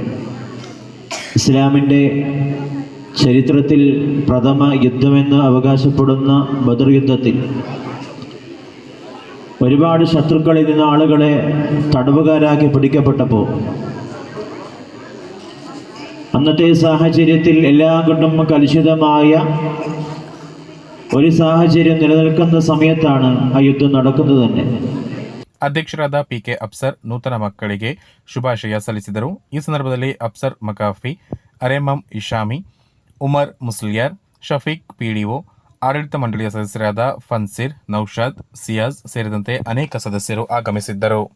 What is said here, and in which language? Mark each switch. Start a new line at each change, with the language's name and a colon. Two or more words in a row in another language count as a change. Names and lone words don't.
Malayalam: ഇസ്ലാമിൻ്റെ ചരിത്രത്തിൽ പ്രഥമ യുദ്ധമെന്ന് അവകാശപ്പെടുന്ന ബദർ യുദ്ധത്തിൽ ഒരുപാട് ശത്രുക്കളിൽ നിന്ന് ആളുകളെ തടവുകാരാക്കി പിടിക്കപ്പെട്ടപ്പോൾ അന്നത്തെ സാഹചര്യത്തിൽ എല്ലാം കൊണ്ടും കലുഷിതമായ ഒരു സാഹചര്യം നിലനിൽക്കുന്ന സമയത്താണ് ആ യുദ്ധം നടക്കുന്നത് തന്നെ.
Kannada: ಅಧ್ಯಕ್ಷರಾದ ಪಿಕೆ ಅಫ್ಸರ್ ನೂತನ ಮಕ್ಕಳಿಗೆ ಶುಭಾಶಯ ಸಲ್ಲಿಸಿದರು. ಈ ಸಂದರ್ಭದಲ್ಲಿ ಅಫ್ಸರ್ ಮಕಾಫಿ, ಅರೆಮಂ ಇಶಾಮಿ, ಉಮರ್ ಮುಸ್ಲಿಯಾರ್, ಶಫೀಕ್ ಪಿಡಿಒ, ಆಡಳಿತ ಮಂಡಳಿಯ ಸದಸ್ಯರಾದ ಫನ್ಸಿರ್, ನೌಶಾದ್, ಸಿಯಾಜ್ ಸೇರಿದಂತೆ ಅನೇಕ ಸದಸ್ಯರು ಆಗಮಿಸಿದ್ದರು.